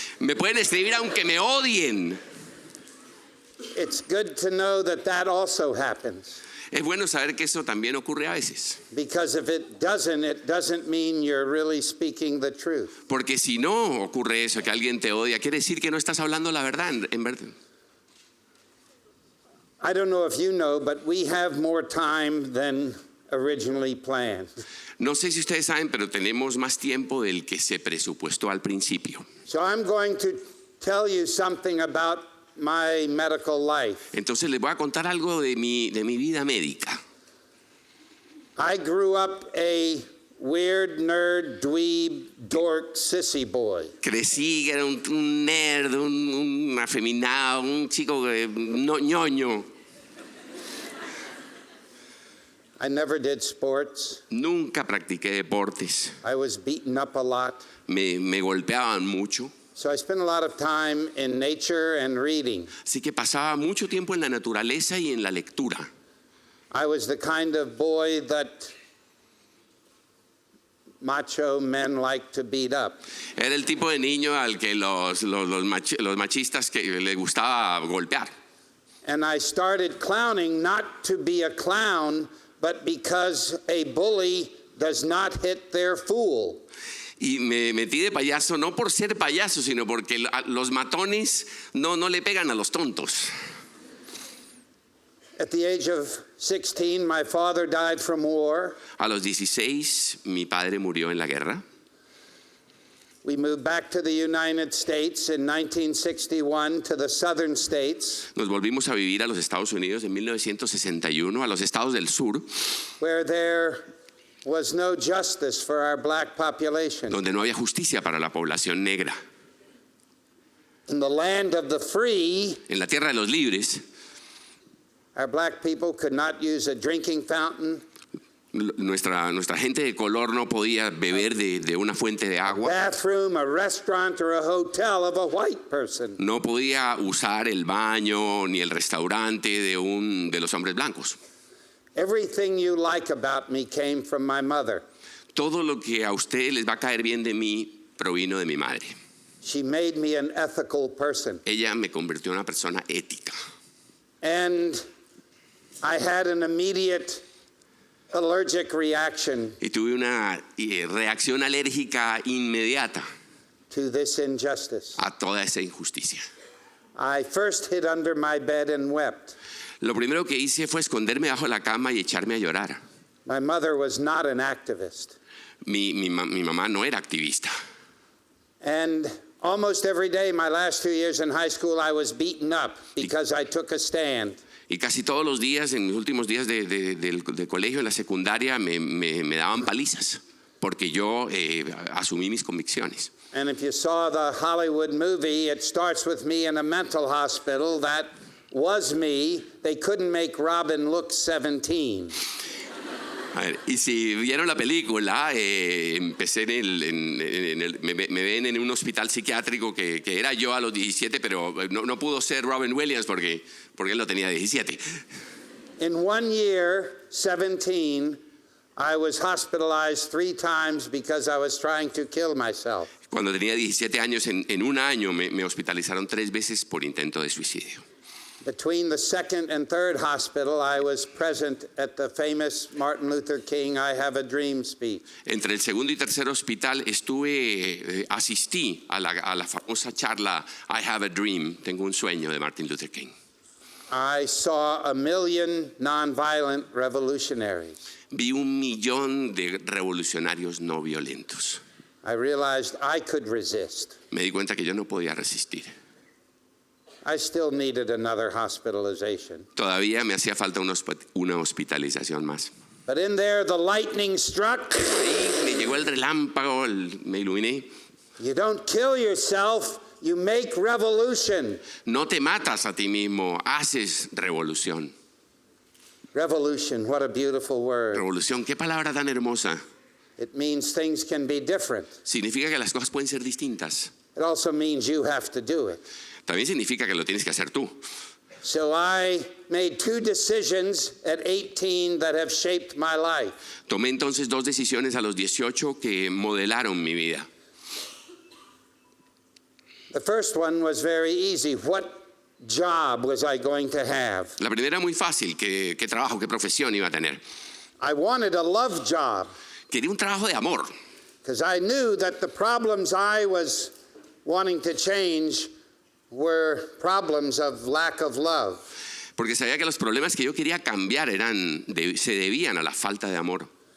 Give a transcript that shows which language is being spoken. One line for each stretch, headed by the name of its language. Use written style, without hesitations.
Spanish: Me pueden escribir aunque me odien.
English: It's good to know that that also happens.
Spanish: Es bueno saber que eso también ocurre a veces.
English: Because if it doesn't mean you're really speaking the truth.
Spanish: Porque si no ocurre eso, que alguien te odia, quiere decir que no estás hablando la verdad, en verdad.
English: I don't know if you know, but we have more time than originally planned.
Spanish: No sé si ustedes saben, pero tenemos más tiempo del que se presupuestó al principio.
English: So I'm going to tell you something about my medical life.
Spanish: Entonces les voy a contar algo de mi vida médica.
English: I grew up a weird nerd, dweeb, dork, sissy boy.
Spanish: Crecí, era un nerd, un afeminado, un chico ñoño.
English: I never did sports.
Spanish: Nunca practiqué deportes.
English: I was beaten up a lot.
Spanish: Me golpeaban mucho.
English: So I spent a lot of time in nature and reading.
Spanish: Así que pasaba mucho tiempo en la naturaleza y en la lectura.
English: I was the kind of boy that macho men like to beat up.
Spanish: Era el tipo de niño al que los machistas que le gustaba golpear.
English: And I started clowning not to be a clown, but because a bully does not hit their fool.
Spanish: Y me metí de payaso no por ser payaso, sino porque los matones no le pegan a los tontos.
English: At the age of 16, my father died from war.
Spanish: A los 16, mi padre murió en la guerra.
English: We moved back to the United States in 1961 to the southern states,
Spanish: Nos volvimos a vivir a los Estados Unidos en 1961, a los estados del sur,
English: where there was no justice for our black population.
Spanish: donde no había justicia para la población negra.
English: In the land of the free,
Spanish: En la tierra de los libres,
English: our black people could not use a drinking fountain,
Spanish: nuestra gente de color no podía beber de una fuente de agua.
English: bathroom, a restaurant, or a hotel of a white person.
Spanish: No podía usar el baño ni el restaurante de los hombres blancos.
English: Everything you like about me came from my mother.
Spanish: Todo lo que a ustedes les va a caer bien de mí provino de mi madre.
English: She made me an ethical person.
Spanish: Ella me convirtió en una persona ética.
English: And I had an immediate allergic reaction
Spanish: Y tuve una reacción alérgica inmediata
English: to this injustice.
Spanish: a toda esa injusticia.
English: I first hid under my bed and wept.
Spanish: Lo primero que hice fue esconderme bajo la cama y echarme a llorar.
English: My mother was not an activist.
Spanish: Mi mamá no era activista.
English: And almost every day, my last 2 years in high school, I was beaten up because I took a stand.
Spanish: Y casi todos los días, en mis últimos días del colegio, en la secundaria, me daban palizas, porque yo asumí mis convicciones.
English: And if you saw the Hollywood movie, it starts with me in a mental hospital. That was me. They couldn't make Robin look 17.
Spanish: A ver, y si vieron la película, empecé me ven en un hospital psiquiátrico que era yo a los 17, pero no pudo ser Robin Williams porque él no tenía 17.
English: In 1 year, 17, I was hospitalized 3 times because I was trying to kill myself.
Spanish: Cuando tenía 17 años, en un año me hospitalizaron 3 veces por intento de suicidio.
English: Between the second and third hospital, I was present at the famous Martin Luther King I Have a Dream speech.
Spanish: Entre el segundo y tercer hospital asistí a la famosa charla I Have a Dream, Tengo un sueño, de Martin Luther King.
English: I saw 1 million nonviolent revolutionaries.
Spanish: Vi 1 millón de revolucionarios no violentos.
English: I realized I could resist.
Spanish: Me di cuenta que yo no podía resistir.
English: I still needed another hospitalization.
Spanish: Todavía me hacía falta una hospitalización más.
English: But in there, the lightning struck.
Spanish: Ahí me llegó el relámpago, me iluminé.
English: You don't kill yourself, you make revolution.
Spanish: No te matas a ti mismo, haces revolución.
English: Revolution, what a beautiful word.
Spanish: Revolución, qué palabra tan hermosa.
English: It means things can be different.
Spanish: Significa que las cosas pueden ser distintas.
English: It also means you have to do it.
Spanish: También significa que lo tienes que hacer tú.
English: So I made 2 decisions at 18 that have shaped my life.
Spanish: Tomé entonces 2 decisiones a los 18 que modelaron mi vida.
English: The first one was very easy. What job was I going to have?
Spanish: La primera muy fácil, ¿qué trabajo, qué profesión iba a tener?
English: I wanted a love job
Spanish: Quería un trabajo de amor,
English: because I knew that the problems I was wanting to change were problems of lack of love.
Spanish: porque sabía que los problemas que yo quería cambiar se debían a la falta de amor.